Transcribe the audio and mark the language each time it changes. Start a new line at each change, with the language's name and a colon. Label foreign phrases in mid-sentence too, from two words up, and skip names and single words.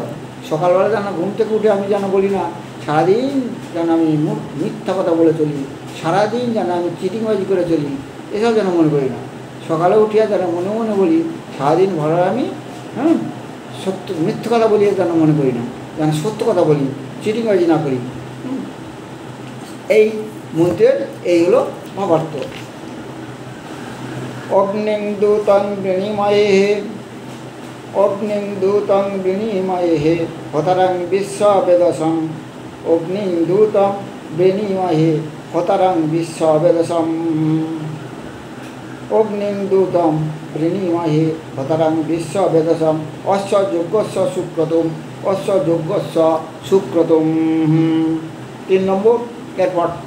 Bangla: সকালবেলা যেন ঘুম থেকে উঠে আমি যেন বলি না সারাদিন যেন আমি মিথ্যা কথা বলে চলি, সারাদিন যেন আমি চিটিংবাজি করে চলি, এসব যেন মনে করি না। সকালে উঠিয়া যেন মনে মনে বলি সারাদিন ভরা আমি সত্য, মিথ্যা কথা বলিয়ে যেন মনে করি না, যেন সত্য কথা বলি, চিটিংবাজি না করি। এই মন্ত্রের এই হলো ভাবার্থ।
Sanskrit: অগ্নিদূতং বৃণীময়ে হতরং বিশ্ববেদসং। অগ্নিদূতং বৃণীময়ে হতরং বিশ্ববেদসং। অগ্নিদূতং বৃণীময়ে হতরং বিশ্ববেদসং। অস্য যজ্ঞস্য সুক্রতুম।
Bangla: 3 নম্বর, এরপর